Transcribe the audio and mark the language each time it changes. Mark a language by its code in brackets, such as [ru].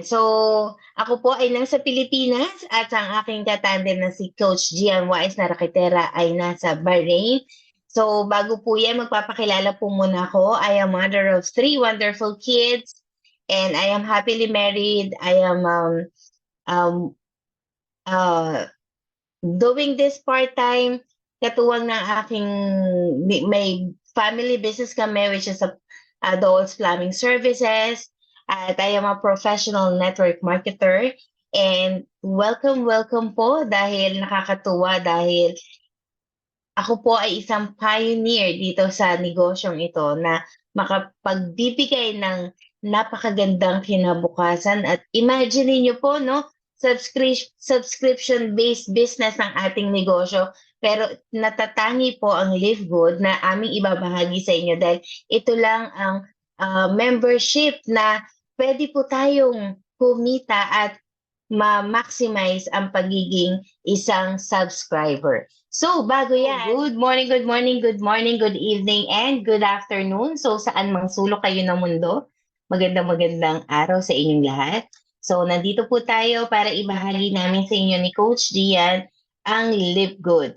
[tl] So, ako po ay nasa Pilipinas at ang aking katandem na si Coach Gian Wais na Rakitera ay nasa Bahrain. So, bago po yan, magpapakilala po muna ako. [en] I am mother of three wonderful kids and I am happily married. I am um, uh, doing this part-time, [tl] katuwang ng aking, [en] may family business kami, which is a Adults Plumbing Services. At I am a professional network marketer. And welcome, welcome [tl] po dahil nakakatuwa dahil ako po ay isang pioneer dito sa negosyong ito na makapagbibigay ng napakagandang kinabukasan at imagine niyo po 'no, subscription-based business ang ating negosyo pero natatangi po ang Live Good na aming ibabahagi sa inyo dahil ito lang ang, membership na puwede po tayong kumita at ma-maximize ang pagiging isang subscriber. [en] So, [tl] bago yan, [en] good morning, good morning, good morning, good evening, and good afternoon. [tl] So, saan mang sulok kayo ng mundo, magandang araw sa inyong lahat. So, nandito po tayo para ibahagi namin sa inyo ni Coach Dian ang Live Good.